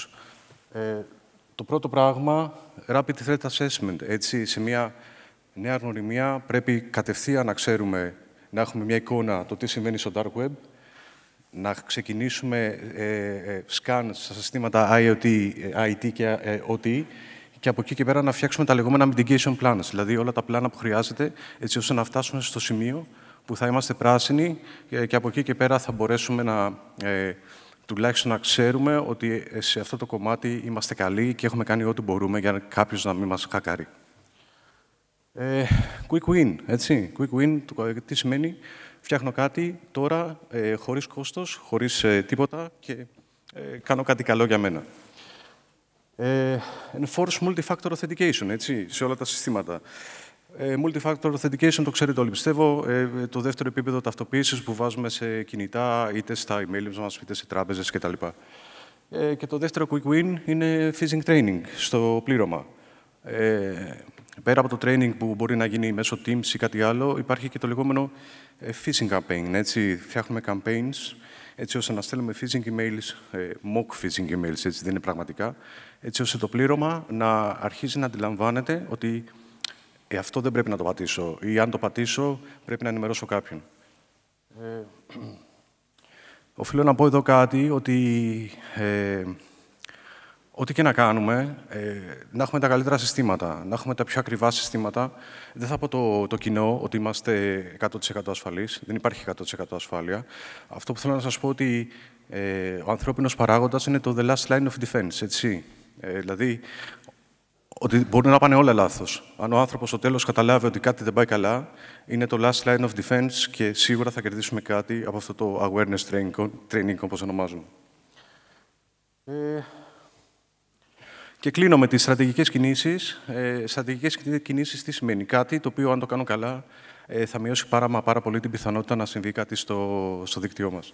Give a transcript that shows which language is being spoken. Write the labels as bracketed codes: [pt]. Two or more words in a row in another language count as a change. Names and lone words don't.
[el] Το πρώτο πράγμα, [en] rapid threat assessment, [el] έτσι, σε μια νέα γνωριμία πρέπει κατευθείαν να ξέρουμε, να έχουμε μια εικόνα το τι συμβαίνει στο [en] dark web, [el] να ξεκινήσουμε scan στα συστήματα IoT, IT και OT και από εκεί και πέρα να φτιάξουμε τα λεγόμενα [en] mitigation plans, [el] δηλαδή όλα τα πλάνα που χρειάζεται, έτσι ώστε να φτάσουμε στο σημείο που θα είμαστε πράσινοι και από εκεί και πέρα θα μπορέσουμε τουλάχιστον να ξέρουμε ότι σε αυτό το κομμάτι είμαστε καλοί και έχουμε κάνει ό,τι μπορούμε για κάποιος να μην μας χακάρει. [en] Quick win, έτσι. Quick win, [el] τι σημαίνει? Φτιάχνω κάτι τώρα χωρίς κόστος, χωρίς τίποτα και κάνω κάτι καλό για μένα. [en] Enforce multi-factor authentication, [el] έτσι, σε όλα τα συστήματα. [en] Multi-factor authentication [el] το ξέρετε όλοι, πιστεύω. Το δεύτερο επίπεδο ταυτοποίησης που βάζουμε σε κινητά, είτε στα email μας, είτε σε τράπεζες κτλ. Και το δεύτερο [en] quick win [el] είναι [en] phishing training [el] στο πλήρωμα. Πέρα από το training που μπορεί να γίνει μέσω Teams ή κάτι άλλο, υπάρχει και το λεγόμενο [en] phishing campaign. [el] Έτσι, φτιάχνουμε campaigns έτσι ώστε να στέλνουμε [en] phishing emails, mock phishing emails, [el] έτσι δεν είναι πραγματικά, έτσι ώστε το πλήρωμα να αρχίζει να αντιλαμβάνεται ότι αυτό δεν πρέπει να το πατήσω ή αν το πατήσω πρέπει να ενημερώσω κάποιον. Οφείλω να πω εδώ κάτι, ότι ό,τι και να κάνουμε, να έχουμε τα καλύτερα συστήματα, να έχουμε τα πιο ακριβά συστήματα. Δεν θα πω το κοινό ότι είμαστε 100% ασφαλείς. Δεν υπάρχει 100% ασφάλεια. Αυτό που θέλω να σας πω ότι ο ανθρώπινος παράγοντας είναι το [en] the last line of defense, [el] έτσι. Δηλαδή, ότι μπορεί να πάνε όλα λάθος. Αν ο άνθρωπος στο τέλος καταλάβει ότι κάτι δεν πάει καλά, είναι το [en] last line of defense [el] και σίγουρα θα κερδίσουμε κάτι από αυτό το [en] awareness training [el] όπως ονομάζουμε. Και κλείνω με τις στρατηγικές κινήσεις. Στρατηγικές κινήσεις τι σημαίνει? Κάτι το οποίο, αν το κάνω καλά, θα μειώσει πάρα πολύ την πιθανότητα να συμβεί κάτι στο δίκτυό μας.